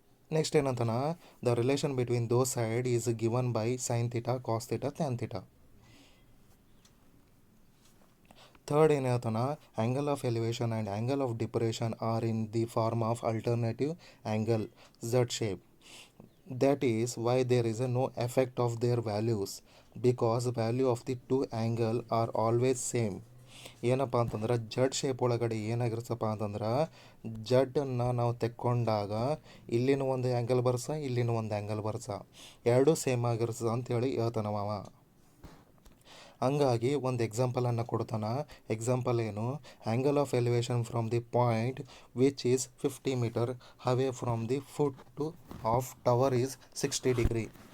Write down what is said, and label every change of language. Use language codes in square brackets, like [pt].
[en] next [kn] ಏನಂತಾನ, [en] The relation between those side is given by sine theta, cos theta, tan theta. Third [kn] ಏನು ಹೇಳ್ತಾನ, [en] Angle of elevation and angle of depression are in the form of alternative angle Z shape. That is why there is no effect of their values, because value of the two angle are always same. [kn] ಏನಪ್ಪ ಅಂತಂದ್ರೆ ಜಡ್ shape ಒಳಗಡೆ ಏನಾಗಿರ್ತಪ್ಪ ಅಂತಂದ್ರೆ ಜಡ್ಡನ್ನು ನಾವು ತೆಕ್ಕೊಂಡಾಗ ಇಲ್ಲಿನ ಒಂದು angle ಬರ್ಸ, ಇಲ್ಲಿನ ಒಂದು ಆ್ಯಂಗಲ್ ಬರ್ಸ, ಎರಡೂ ಸೇಮ್ ಆಗಿರ್ತದೆ ಅಂಥೇಳಿ ಹೇಳ್ತಾನ ಮಾವ. ಹಂಗಾಗಿ ಒಂದು ಎಕ್ಸಾಂಪಲನ್ನು ಕೊಡ್ತಾನೆ. ಎಕ್ಸಾಂಪಲ್ ಏನು, [en] Angle of elevation from the point which is 50 meter away from the foot to of tower is 60 degree.